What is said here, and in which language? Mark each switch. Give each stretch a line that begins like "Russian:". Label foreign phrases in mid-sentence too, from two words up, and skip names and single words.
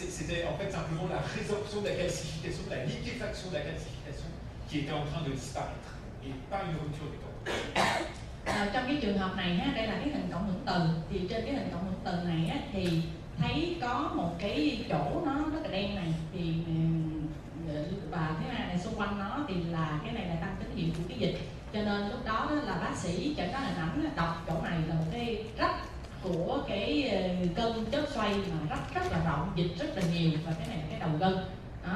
French: c'était en fait simplement la résorption de la calcification, de la liquéfaction de la calcification qui était en train de disparaître, et pas une rupture du tendon.
Vietnamese: Trong cái trường hợp này ha, đây là cái hình cộng hưởng từ, thì trên cái hình cộng hưởng từ này á, thì thấy có một cái chỗ nó rất là đen này, thì và thứ hai này xung quanh nó thì là cái này là tăng tín hiệu của cái dịch, cho nên lúc đó là bác sĩ chẩn đoán hình ảnh đọc chỗ này là một cái rách của cái cân chất xoay mà rất là rộng, dịch rất là nhiều, và cái này là cái đầu gân đó.